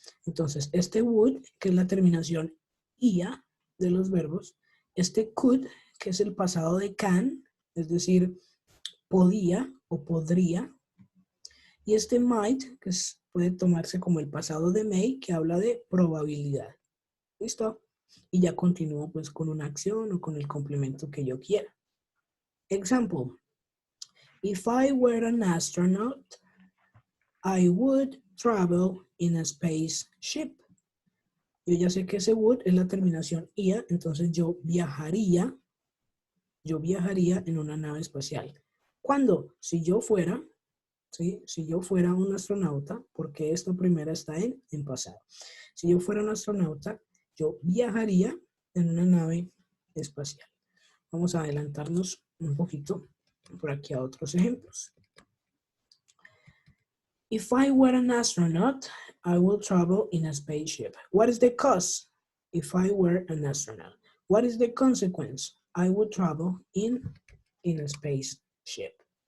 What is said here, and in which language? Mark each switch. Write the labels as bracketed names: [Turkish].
[Spanish] Entonces, este would, que es la terminación ia de los verbos, este could, que es el pasado de can, es decir, podía o podría, y este might, que puede tomarse como el pasado de may, que habla de probabilidad. ¿Listo? Y ya continúo pues con una acción o con el complemento que yo quiera. [English] Example. If I were an astronaut, I would travel in a spaceship. [Spanish] Yo ya sé que ese would es la terminación ia, entonces yo viajaría en una nave espacial. ¿Cuándo? Si yo fuera, ¿sí? Si yo fuera un astronauta, porque esta primera está en pasado. Si yo fuera un astronauta, yo viajaría en una nave espacial. Vamos a adelantarnos un poquito por aquí a otros ejemplos. [English] If I were an astronaut, I would travel in a spaceship. What is the cause? If I were an astronaut. What is the consequence? I would travel in a spaceship.